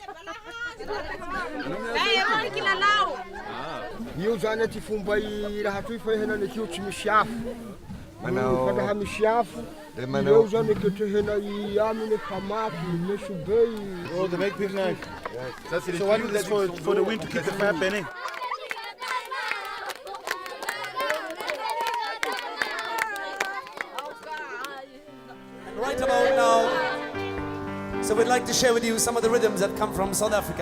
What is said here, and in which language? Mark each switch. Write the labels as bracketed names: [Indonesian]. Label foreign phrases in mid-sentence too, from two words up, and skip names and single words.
[Malagasy] Ro kila lao. Io zany ty fomba raha toy fa henany akeo tsy misy afo. [English] Oh, they make big knife. So what is that for the wind to keep the fire burning? Right about now, so we'd like to share with you some of the rhythms that come from South Africa.